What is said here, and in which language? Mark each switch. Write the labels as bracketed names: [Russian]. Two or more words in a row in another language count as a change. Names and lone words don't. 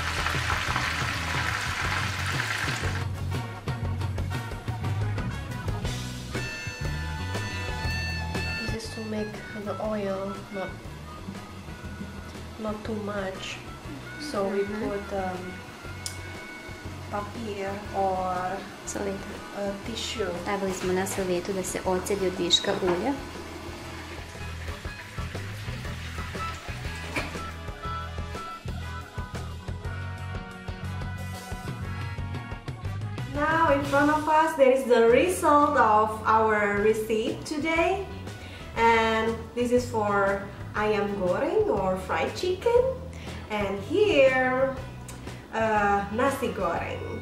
[English] This is to make the oil not too much, so we put papier or tissue. [Serbian] Stavili smo na salvetu da se ocedi od viška ulja. [English] Now in front of us there is the result of our recipe today, and this is for [Indonesian] ayam goreng [English] or fried chicken, and here [Indonesian] nasi goreng.